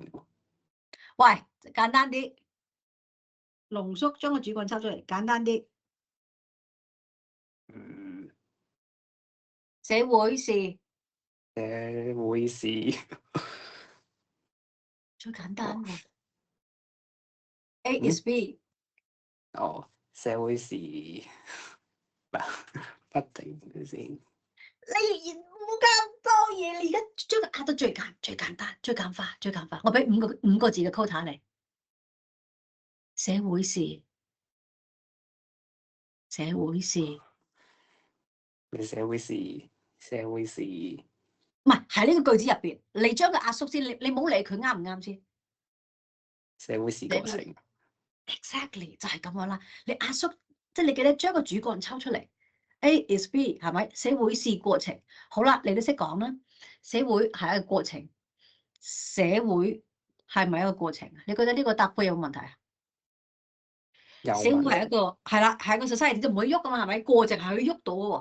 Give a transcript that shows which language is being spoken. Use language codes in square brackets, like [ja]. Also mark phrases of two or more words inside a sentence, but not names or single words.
[yue] 喂，簡單啲，濃縮將個主幹抽出嚟，簡單啲。社會是最簡單喎。 [en] A is B。 [yue] 社會是不停先。你唔好咁多嘢，你而家將佢壓到最簡單、最簡化、最簡化。我俾五個字嘅 quota 你。社會是你社會是唔係喺呢個句子入邊，你將佢壓縮先，你唔好理佢啱唔啱先。社會是過程。 Exactly 就係咁樣啦。你壓縮，即係你記得將個主幹抽出嚟。 [en] A is B [yue] 係咪？社會是過程。好啦，你都識講啦。社會係一個過程，社會係咪一個過程？你覺得呢個搭配有冇問題啊？社會係一個係啦，係一個 society 就唔會喐噶嘛，係咪？過程係可以喐到嘅喎。